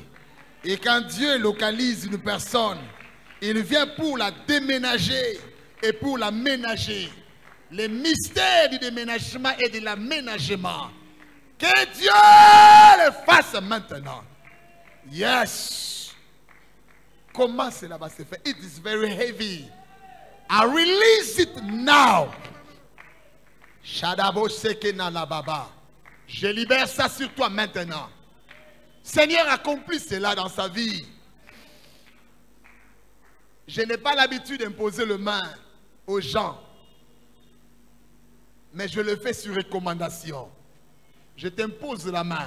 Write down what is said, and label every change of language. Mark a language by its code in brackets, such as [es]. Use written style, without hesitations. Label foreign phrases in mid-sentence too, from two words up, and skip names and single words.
[fr] Et quand Dieu localise une personne, il vient pour la déménager et pour la ménager. Le mystère du déménagement et de l'aménagement. Que Dieu le fasse maintenant. Yes. Comment cela va se faire? [en] It is very heavy. I release it now. Shadabo seke na baba. [fr] Je libère ça sur toi maintenant. Seigneur, accomplis cela dans sa vie. Je n'ai pas l'habitude d'imposer le main aux gens. Mais je le fais sur recommandation. Je t'impose la main.